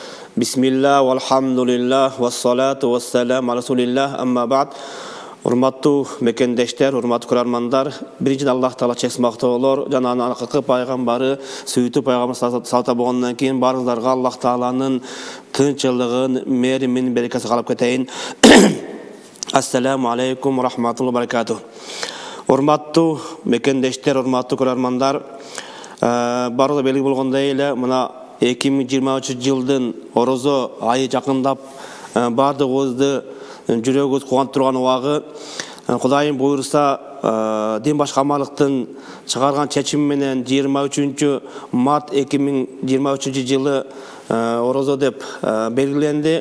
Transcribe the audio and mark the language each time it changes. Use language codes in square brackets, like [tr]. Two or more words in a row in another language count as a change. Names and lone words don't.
[ar] بسم الله والحمد لله والصلاة والسلام على رسول الله أما بعد. [ky] Урматтуу мекендештер, урматтуу көрөрмандар, биринчи Аллах Таала чексмактоолор, жана анын акыркы пайгамбары сөйтүп пайгамбар салта болгондон кийин барыңыздарга Аллах Тааланын тынччылыгын, мээримин, берекесин каалап кетейин. [ar] السلام عليكم رحمة الله بركاته. [ky] Урматтуу мекендештер, урматтуу көрөрмандар, баарыңызга белгилүү болгондой эле мына 2023 жылдын орозо айы жакындап баардыгыбызды жүрөгүбүз кубанып турган убагы. Кудайым буйрса, дин башкармалыктын чыгарган чечими менен 23 март 2023 жылы орозо деп белгиленди.